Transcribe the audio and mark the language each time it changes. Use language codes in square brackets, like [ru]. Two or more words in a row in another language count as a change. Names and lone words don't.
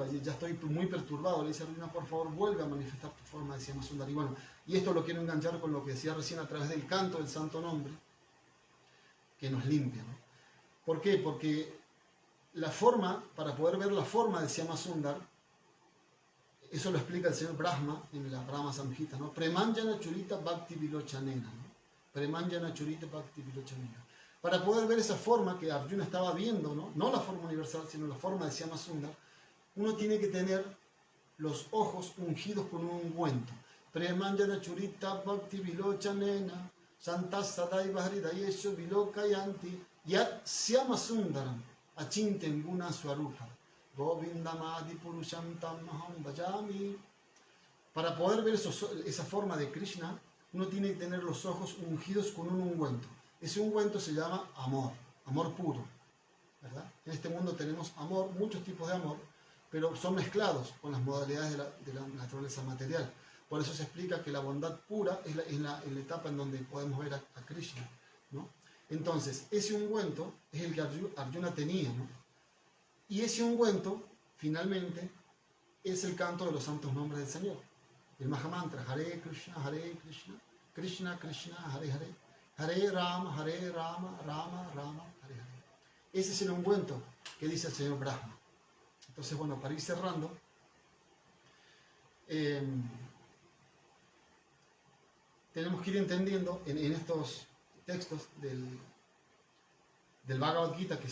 [es] Y ya estoy muy perturbado, le dice a Arjuna, por favor, vuelve a manifestar tu forma de Syamasundar. Y bueno, y esto lo quiero enganchar con lo que decía recién a través del canto del Santo Nombre, que nos limpia, ¿no? ¿Por qué? Porque la forma, para poder ver la forma de Syama Sundar, eso lo explica el señor Brahma en la Brahma Samhita, ¿no? [sa] Premanjana Churita Bhakti Vilochanena, ¿no? Premanjana Churita Bhakti Vilochanena. [es] Para poder ver esa forma que Arjuna estaba viendo, ¿no? No la forma universal, sino la forma de Syama Sundar, uno tiene que tener los ojos ungidos con un ungüento. [sa] Premanjana Churita Bhakti Vilochanena, Santas Sadaiva Hridayesho Vilokayanti, Yat Syama Sundaram, Achinten Guna Swarupa. Govindamadi Purusham Tamaham Bhajami. [es] Para poder ver esa forma de Krishna, uno tiene que tener los ojos ungidos con un ungüento. Ese ungüento se llama amor, amor puro, ¿verdad? En este mundo tenemos amor, muchos tipos de amor, pero son mezclados con las modalidades de la naturaleza material. Por eso se explica que la bondad pura es la etapa en donde podemos ver a Krishna, ¿no? Entonces, ese ungüento es el que Arjuna tenía, ¿no? Y ese ungüento, finalmente, es el canto de los santos nombres del Señor. [sa] El Mahamantra, Hare Krishna, Krishna Krishna, Hare Hare, Hare Rama, Rama Rama, Hare Hare. [es] Ese es el ungüento que dice el señor Brahma. Entonces, bueno, para ir cerrando, tenemos que ir entendiendo en estos textos del Bhagavad Gita que